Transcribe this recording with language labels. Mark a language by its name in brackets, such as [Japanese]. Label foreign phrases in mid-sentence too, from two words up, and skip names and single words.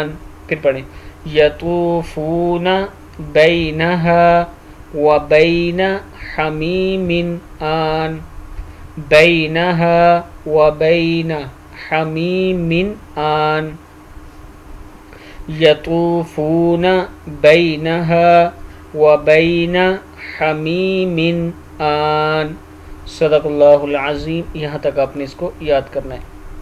[Urdu] پھر پڑھیں [Arabic] یطوفون بینہا وبین حمیم آن بینہا وبین حمیم آن یطوفون بینہا وبین حمیم آن. صدق اللہ العظیم. [Urdu] یہاں تک آپ نے اس کو یاد کرنا ہے.